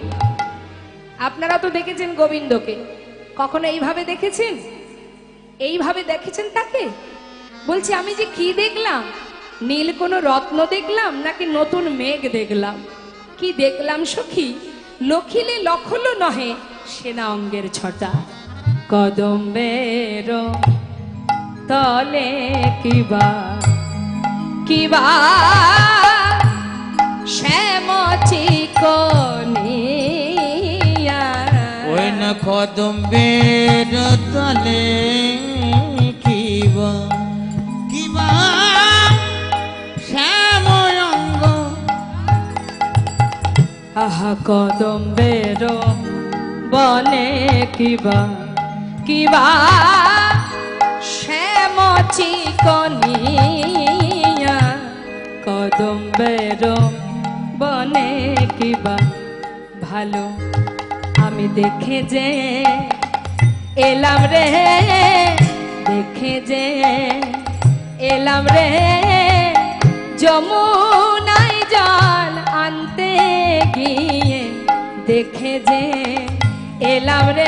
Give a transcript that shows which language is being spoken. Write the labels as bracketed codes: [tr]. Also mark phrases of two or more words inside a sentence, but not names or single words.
[bn] আপনারা তো দেখেছেন গোবিন্দকে, কখনো এইভাবে দেখেছেন? এইভাবে দেখেছেন তাকে? বলছি আমি যে কি দেখলাম, নীল কোনো রত্ন দেখলাম নাকি নতুন মেঘ দেখলাম? কি দেখলাম সখী? লখিলে লখলো নহে সেনা অঙ্গের ছটা, কদম্বের তলে কিবা কিবা শ্যাম চিকনিয়া। ওই না কদম্বের তলে কিবা কিবা শ্যাময়ঙ্গ। আহা কদম্বের বনে কিবা কিবা শ্যাম চিকনিয়া, কদম্বের বনে কিবা ভালো আমি দেখে যে এলাম রে, দেখে যে এলাম রে, যমুনায় জল আনতে গিয়ে দেখে যে এলাম রে,